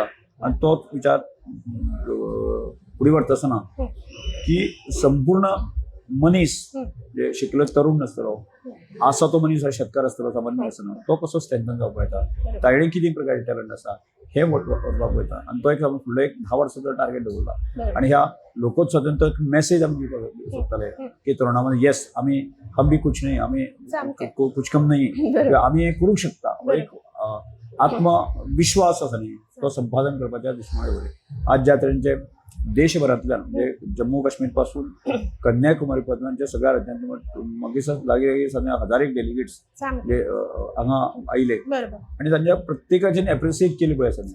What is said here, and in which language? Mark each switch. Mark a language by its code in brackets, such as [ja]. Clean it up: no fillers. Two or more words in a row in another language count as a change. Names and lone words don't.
[kok] आणि तोच विचार फुडें व्हरता आसतना की संपूर्ण मनीस जे शिकलो तरुण नासतलो, आसा तो मनीस शेतकार आसतलो सामान्य आसतना तो कसो स्ट्रेंथन जावपाक येता, ताणें कितें प्रकारचे टॅलंट आसा हे वळपाक वयता. आणि तो एक फुडलो एक 10 वर्साचो टार्गेट दवरला. आणि ह्या लोकोत्सवातून तो एक मेसेज आमी दिवपाक सोदताले की तरुणांमध्ये येस [hi] हम भी कुछ नहीं, [kok] आमी [hi] कुछ कम नहीं, [kok] आमी हे करूंक शकता. एक आत्मविश्वास आसा न्ही तो संपादन करपाच्या दिशेने आज ज्या तरेचे देशभरांतल्यान म्हणजे जम्मू काश्मीर पासून कन्याकुमारी पर्यंतच्या सगळ्या राज्यांतून मागीर लागीं सगळ्या हजारेक डेलिगेट्स जे हांगा आयले आणि तांच्या प्रत्येकाचे एप्रिसिएट केली पळय आसा.